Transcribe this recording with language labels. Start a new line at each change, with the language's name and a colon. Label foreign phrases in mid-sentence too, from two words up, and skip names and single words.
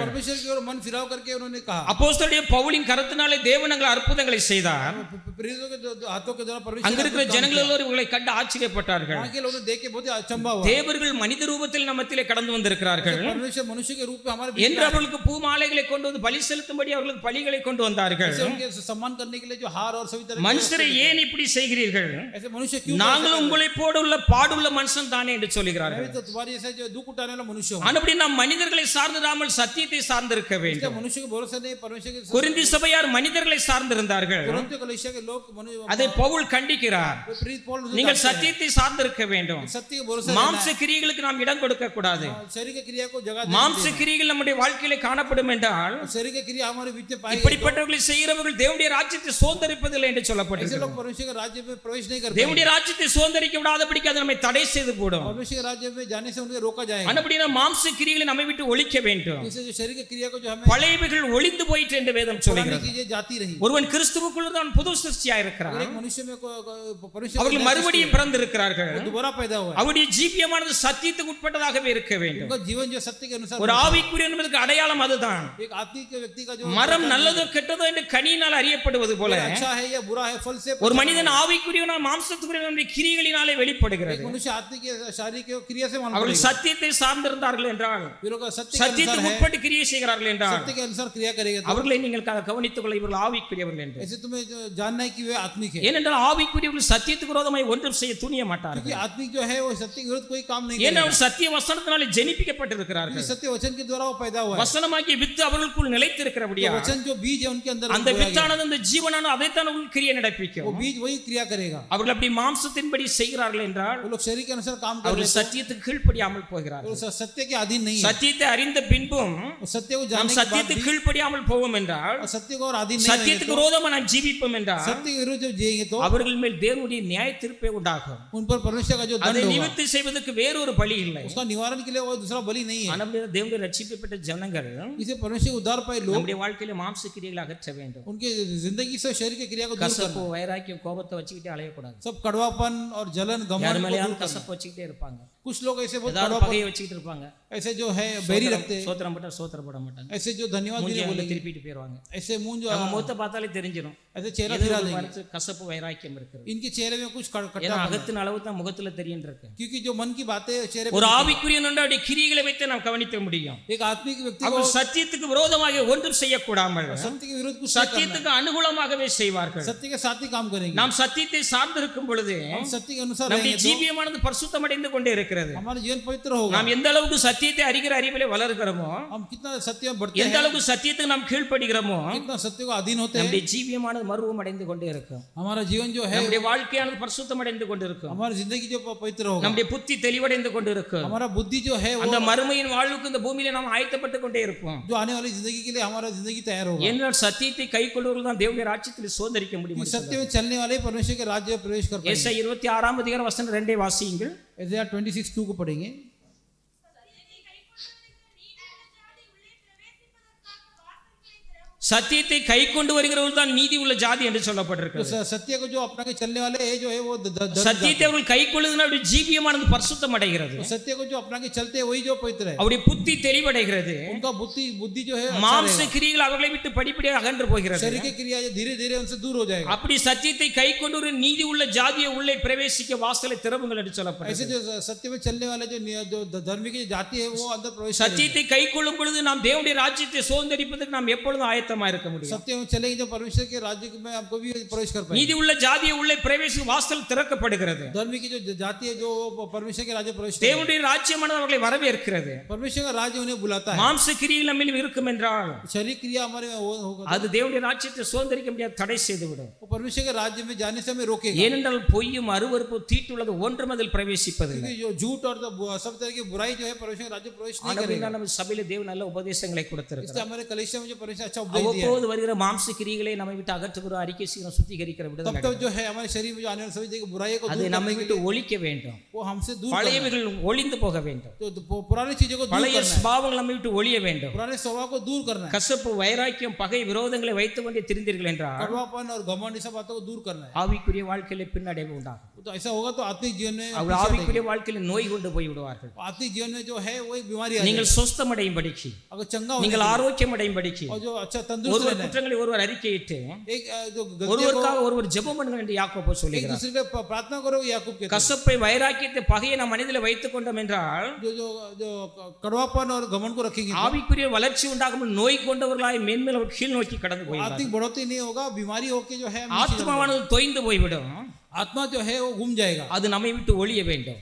Hindi: परमेश्वर की ओर मन फिराव करके उन्होंने कहा.
Tamil: அப்போஸ்தலருடைய பவுலின் கரத்தினாலே தேவன் அங்கே அற்புதங்களை செய்தார்.
Hindi: प्रेरितों के हाथों के द्वारा परमेश्वर
Tamil: அங்க இருக்கிற ஜனங்கள் எல்லோரும் இவங்களை கண்டு ஆச்சரியப்பட்டார்கள்.
Hindi: वहां के लोगों ने देख के बहुत ही अचंभा हुआ.
Tamil: தேவர்கள் மனித ரூபத்தில் நம்மத்திலே கடந்து வந்திருக்கிறார்கள்
Hindi: परमेश्वर मनुष्य के रूप में हमारे बीच
Tamil: என்று அவர்களுக்கு பூமாலைகளை கொண்டு வந்து பலி செலுத்தும்படி அவர்களுக்கு பலிகளை கொண்டு வந்தார்கள்.
Hindi: ऐसे उनके सम्मान करने के लिए जो हार और सभी तरह
Tamil: மனுஷரை ஏன் இப்படி செய்கிறீர்கள்?
Hindi: ऐसे मनुष्य क्यों?
Tamil: நாங்களும் உங்களை போடுள்ள பாடுள்ள மனுஷன் தானே என்று சொல்லுகிறார்கள்.
Hindi: तो तुम्हारी ऐसे जो दुख उठाने वाला मनुष्य हो.
Tamil: ஆனபடி நாம் மனிதர்களை சார்ந்திராமல் சத்தியத்தை சார்ந்திருக்க வேண்டும்.
Hindi: मनुष्य के भरोसे नहीं, परमेश्वर के.
Tamil: கொரிந்தி சபையார் மனிதர்களை சார்ந்திருந்தார்கள்.
Hindi: कोरिन्थ कलीसिया के लोग
Tamil: அதை பவுல் கண்டிக்கிறார்.
Hindi: प्रेरित पौल
Tamil: நீங்கள் சத்தியத்தை சார்ந்திருக்க வேண்டும்.
Hindi: सत्य के भरोसे
Tamil: மாம்ச கிரியைகளுக்கு நாம் இடம் கொடுக்க கூடாது.
Hindi: शरीर की क्रिया को जगह
Tamil: மாம்ச கிரியைகள் நம்முடைய வாழ்க்கையிலே காணப்படும் என்றால்
Hindi: शरीर की क्रिया हमारे बीच में पाई.
Tamil: இப்படிப்பட்டவர்களை செய்கிறவர்கள் தேவனுடைய ராஜ்யத்தை சுதந்தரிப்பதில்லை என்று
Hindi: ऐसे
Tamil: சொல்லப்பட்டிருக்கிறது.
Hindi: लोग परमेश्वर के राज्य में प्रवेश नहीं करते.
Tamil: தேவனுடைய ராஜ்யத்தை சுதந்தரிக்க விடாதபடிக்கு அது நம்மை தடை செய்து போடும்.
Hindi: परमेश्वर के राज्य में जाने से उन्हें रोका जाएगा.
Tamil: அனபடினா மாம்ச கிரியைகளை நம்மை விட்டு ஒழிக்க வேண்டும்.
Hindi: इससे जो शरीर की क्रिया को जो हमें
Tamil: பழையவைகள் ஒளிந்து போயிற்று என்று வேதம் சொல்கிறது.
Hindi: चीजें जाती रही.
Tamil: ஒருவன் கிறிஸ்துவுக்குள் தான் புது சிருஷ்டியாய் இருக்கிறான்.
Hindi: एक मनुष्य में परमेश्वर
Tamil: அவர்கள் மறுபடியும் பிறந்திருக்கிறார்கள்.
Hindi: दोबारा पैदा हुआ.
Tamil: அவருடைய ஜீவியமானது சத்தியத்துக்கு உட்பட்டதாகவே இருக்க வேண்டும்.
Hindi: उनका जीवन जो सत्य के अनुसार.
Tamil: ஒரு ஆவிக்குரிய என்பதற்கு அடையாளம் அதுதான்.
Hindi: एक आत्मिक व्यक्ति का जो
Tamil: மரம் நல்லதோ கெட்டதோ என்று கனியினால் அறியப்படுவது போல
Hindi: अच्छा है या बुरा है फल से.
Tamil: ஒரு மனிதன் ஆவிக்குரியவனாய் மாம்சத்துக்குரியவனுடைய கிரியைகளினாலே வெளிப்படுகிறது.
Hindi: मनुष्य आत्मिक शारीरिक क्रिया से मालूम
Tamil: அவர்கள் சத்தியத்தை சார்ந்திருந்தார்கள் என்றால், சத்தியத்துக்கு உட்பட்டு கிரியை செய்கிறார்கள் என்றால்,
Hindi: सत्य के अनुसार क्रिया करेगा.
Tamil: அவர்களை நீங்கள் கவனித்துக் கொள்ள இவர்கள் ஆவிக்குரியவர்கள் என்று.
Hindi: ऐसे तुम्हें जानना है कि वे आत्मिक है.
Tamil: ஏனென்றால் ஆவிக்குரியவர்கள் சத்தியத்துக்கு விரோதமாய் ஒன்றும் செய்ய துணிய மாட்டார்கள்.
Hindi: क्योंकि आत्मिक जो है वो सत्य के विरुद्ध कोई काम नहीं
Tamil: ஏனென்றால்
Hindi: करेगा.
Tamil: சத்திய வசனத்தினாலே ஜெனிப்பிக்கப்பட்டிருக்கிறார்கள்.
Hindi: सत्य वचन के द्वारा वो पैदा हुआ है.
Tamil: வசனமாகிய வித்து அவர்களுக்குள் நிலைத்திருக்கிறபடியா
Hindi: वचन जो बीज है उनके अंदर
Tamil: அந்த வித்தானது அந்த ஜீவனானது அதைத்தான் அவர்கள் கிரியை நடப்பிக்கும்.
Hindi: वो बीज वही क्रिया करेगा.
Tamil: அவர்கள் அப்படி மாம்சத்தின்படி செய்கிறார்கள் என்றால்
Hindi: वो लोग शरीर के अनुसार काम कर रहे
Tamil: அவர்கள் சத்தியத்துக்கு கீழ்ப்படியாமல் போகிறார்கள்.
Hindi: हैं. सत्य के अधीन नहीं है.
Tamil: சத்தியத்தை அறிந்த பின்பும்
Hindi: सत्य को
Tamil: நாம்
Hindi: जानने के बाद
Tamil: சத்தியத்துக்கு கீழ்ப்படியாமல் போவோம் என்றால்,
Hindi: सत्य को और अधीन नहीं
Tamil: சத்தியத்துக்கு விரோதமாக நாம் ஜீவிப்போம் என்றால்,
Hindi: सत्य के विरुद्ध जब जिएंगे तो
Tamil: அவர்கள் மேல் தேவனுடைய நியாய தீர்ப்பே உண்டாகும்.
Hindi: उन पर परमेश्वर का जो
Tamil: அதை
Hindi: दंड होगा
Tamil: நிவர்த்தி செய்வதற்கு வேறொரு பலி இல்லை.
Hindi: उसका निवारण के लिए वो दूसरा बलि नहीं है.
Tamil: ஆனால் தேவனுடைய ரட்சிக்கப்பட்ட ஜனங்கள்
Hindi: इसे परमेश्वर उद्धार पाए लोग
Tamil: நம்முடைய வாழ்க்கையில மாம்ச கிரியைகளை அகற்ற வேண்டும்.
Hindi: उनके जिंदगी से शरीर की क्रिया को दूर
Tamil: கசப்பு,
Hindi: करना.
Tamil: வைராக்கியம், கோபத்தை வச்சுக்கிட்டே அலையக்கூடாது.
Hindi: सब कड़वापन और जलन
Tamil: யார்
Hindi: घमंड को
Tamil: மேலேயாவது
Hindi: दूर करना.
Tamil: கசப்பு வச்சுக்கிட்டே இருப்பாங்க.
Hindi: कुछ लोग ऐसे बहुत
Tamil: ஏதாவது
Hindi: कड़वापन
Tamil: பகையை வச்சுக்கிட்டு இருப்பாங்க.
Hindi: ऐसे जो है बैरी रखते हैं.
Tamil: சோத்திரம் போட்டா சோத்திரம் போட மாட்டாங்க.
Hindi: ऐसे जो धन्यवाद भी नहीं
Tamil: மூஞ்சி
Hindi: बोलेंगे.
Tamil: திருப்பிட்டு போயிடுவாங்க.
Hindi: ऐसे मुंह जो
Tamil: நம்ம முகத்தை பார்த்தாலே தெரிஞ்சிடும்.
Hindi: ऐसे चेहरा
Tamil: ஏதோ
Hindi: फिरा
Tamil: ஒரு
Hindi: देंगे.
Tamil: மரத்து கசப்பு வைராக்கியம் இருக்குது.
Hindi: इनके चेहरे में कुछ
Tamil: ஏன்னா
Hindi: कट्टा
Tamil: அகத்தின் அளவு தான் முகத்துல தெரியும் இருக்கு.
Hindi: क्योंकि जो मन की बातें चेहरे
Tamil: ஒரு
Hindi: पर
Tamil: ஆவிக்குரியவன் அவருடைய கிரியைகளை வைத்து நாம் கவனிக்க முடியும்.
Hindi: एक आत्मिक व्यक्ति को
Tamil: அவர் சத்தியத்துக்கு விரோதமாக ஒன்றும் செய்யக்கூடாமல்
Hindi: सत्य के विरुद्ध कुछ
Tamil: சத்தியத்துக்கு அனுகூலமாகவே செய்வார்கள்.
Hindi: सत्य के साथ ही काम करेंगे.
Tamil: நாம் சத்தியத்தை சார்ந்திருக்கும் பொழுது
Hindi: हम सत्य के अनुसार
Tamil: நம்முடைய
Hindi: रहेंगे तो
Tamil: ஜீவியமானது பரிசுத்தமடைந்து கொண்டே இருக்கிறது.
Hindi: हमारा हमारा जीवन पवित्र होगा।
Tamil: நாம் எந்த அளவுக்கு சத்தியத்தை அறிகிற அறிவிலே வளர்கிறோமோ,
Hindi: हम कितना सत्य में बढ़ते
Tamil: எந்த
Hindi: हैं,
Tamil: அளவுக்கு சத்தியத்துக்கு நாம் கீழ்ப்படுகிறோமோ,
Hindi: कितना सत्य को अधीन होते हैं,
Tamil: நம்முடைய ஜீவியமானது மறுவம் அடைந்து கொண்டே இருக்கும்.
Hindi: हमारा जीवन जो है,
Tamil: நம்முடைய வாழ்க்கையானது பரிசுத்தம் அடைந்து கொண்டிருக்கும்.
Hindi: हमारी जिंदगी जो पवित्र होगा,
Tamil: நம்முடைய புத்தி தெளிவடைந்து கொண்டிருக்கும்.
Hindi: हमारा बुद्धि जो है वो
Tamil: அந்த மறுமையின் வாழ்வுக்கு இந்த பூமியில நாம் ஆயத்தப்பட்டு கொண்டே இருப்போம்.
Hindi: जो आने वाली जिंदगी के लिए हमारा जिंदगी तैयार होगा।
Tamil: ஏனென்றால் சத்தியத்தை கைக்கொள்வர்கள் தான் தேவனுடைய ராஜ்யத்தில் சுதந்தரிக்க முடியும்.
Hindi: सत्य में चलने वाले परमेश्वर के राज्य में प्रवेश कर पाएंगे।
Tamil: ஏசாயா 26 அதிகாரம் वचन 2 வாசியுங்கள்.
Hindi: एसाया 26:2 को पढ़ेंगे।
Tamil: சத்தியத்தை கை கொண்டு வருகிறவர்கள் தான் நீதி உள்ள ஜாதி என்று சொல்லப்பட்டிருக்கிறது.
Hindi: तो सत्य को जो अपना के चलने वाले है जो है वो
Tamil: சத்தியத்தை அவர்கள் கை கொள்ளுதுன்னா அவருடைய ஜீவியமானது பரிசுத்தம் அடைகிறது.
Hindi: सत्य को जो अपना के चलते हैं वही जो पवित्र है,
Tamil: அவருடைய புத்தி தெளிவடைகிறது.
Hindi: उनका बुद्धि जो है
Tamil: மாம்ச கிரியைகள் அவர்களை விட்டு படிப்படியாக அகன்று போகிறது.
Hindi: शरीर की क्रिया धीरे धीरे उनसे दूर हो जाएगा।
Tamil: அப்படி சத்தியத்தை கை கொண்டு ஒரு நீதி உள்ள ஜாதியை உள்ளே பிரவேசிக்க வாசலை திறவுங்கள் என்று சொல்லப்படுகிறது.
Hindi: ऐसे जो सत्य में चलने वाले जो धर्मी की जाति है वो अंदर प्रवेश
Tamil: சத்தியத்தை கை கொள்ளும் பொழுது நாம் தேவனுடைய ராஜ்யத்தை சுதந்தரிப்பதற்கு நாம் எப்பொழுதும் ஆயத்தமா இருக்க முடியும்.
Hindi: सत्य में चलेंगे जो परमेश्वर के राज्य में आपको भी प्रवेश कर पाएंगे।
Tamil: நீதி உள்ள ஜாதியை உள்ளே பிரவேசிக்க வாசல் திறக்கப்படுகிறது.
Hindi: धर्मी की जो जाति है जो परमेश्वर के राज्य प्रवेश,
Tamil: தேவனுடைய ராஜ்யமானது அவர்களை வரவேற்கிறது.
Hindi: परमेश्वर का राज्य उन्हें बुलाता है।
Tamil: மாம்ச கிரியைகள் நம்மில் இருக்கும் என்றால்
Hindi: शरीर क्रिया हमारे में होगा,
Tamil: அது தேவனுடைய ராஜ்யத்தை சுதந்தரிக்க முடியாது, தடை செய்துவிடும்.
Hindi: वो परमेश्वर के राज्य में जाने से हमें रोकेगा।
Tamil: ஏனென்றால் பொய்யும் அருவருப்பும் தீட்டுள்ளது ஒன்றும் அதில் பிரவேசிப்பதில்லை.
Hindi: क्योंकि जो झूठ और सब तरह की बुराई जो है परमेश्वर के राज्य प्रवेश नहीं करेगा।
Tamil: ஆனபடியால் நம்ம சபையிலே தேவன் நல்ல உபதேசங்களை கொடுத்திருக்கிறார்.
Hindi: इसलिए हमारे कलीसिया में जो परमेश्वर अच्छा उपदेश दिया है,
Tamil: அவ்வப்போது வருகிற மாம்ச கிரியைகளை நம்மை விட்டு அகற்றுகிற அறிக்கை செய்கிற சுத்திகரிக்கிற விடுதலை
Hindi: तब जो है हमारे शरीर में जो आने वाले सभी देखो बुराई को
Tamil: அது
Hindi: दूर
Tamil: நம்மை
Hindi: करने के
Tamil: விட்டு
Hindi: लिए
Tamil: ஒழிக்க வேண்டும்.
Hindi: वो हमसे दूर
Tamil: பழையவைகள் ஒளிந்து போக வேண்டும்.
Hindi: तो पुरानी चीजों को दूर
Tamil: பழைய
Hindi: करना है,
Tamil: சுபாவங்கள் நம்மை விட்டு ஒழிய வேண்டும்.
Hindi: पुराने स्वभाव को दूर करना है,
Tamil: கசப்பு வைராக்கியம் பகை விரோதங்களை வைத்துக் கொண்டே திரிந்தீர்கள் என்றால்
Hindi: कड़वापन और घमंड सब बातों को दूर करना है।
Tamil: ஆவிக்குரிய வாழ்க்கையில பின்னடைவு உண்டாகும்.
Hindi: तो ऐसा होगा तो आत्मिक जीवन में
Tamil: அவர் ஆவிக்குரிய வாழ்க்கையில நோய் கொண்டு போய் விடுவார்கள்.
Hindi: आत्मिक जीवन में जो है वो एक बीमारी आ
Tamil: நீங்கள் சொஸ்தமடையும் படிக்கு,
Hindi: अगर चंगा हो
Tamil: நீங்கள் ஆரோக்கியம் அடையும் படிக்கு,
Hindi: और जो अच्छा तंदुरुस्त
Tamil: ஒருவர்
Hindi: रहना है,
Tamil: குற்றங்களை ஒருவர் அறிக்கையிட்டு
Hindi: एक जो गलती को
Tamil: ஒருவருக்காக ஒருவர் ஜெபம் பண்ணுங்கள் என்று யாக்கோபு
Hindi: एक
Tamil: சொல்கிறார்.
Hindi: दूसरे के प्रार्थना करो, याकूब कहते हैं।
Tamil: கசப்பை வைராக்கியத்தை பகையை நாம் மனதில் வைத்துக் கொண்டோம் என்றால்
Hindi: जो जो जो कड़वापन और घमंड को रखेंगे तो
Tamil: ஆவிக்குரிய வளர்ச்சி உண்டாகாமல் நோய் கொண்டவர்களாய் மேன்மேல் அவர் கீழ் நோக்கி கடந்து போய்விடுவார்கள்.
Hindi: आर्थिक बढ़ोतरी नहीं होगा, बीमारी होके जो है हम नीचे
Tamil: ஆத்மாவானது தொய்ந்து போய்விடும்.
Hindi: आत्मा जो है वो घूम जाएगा।
Tamil: அது நம்மை விட்டு ஒழிய வேண்டும்.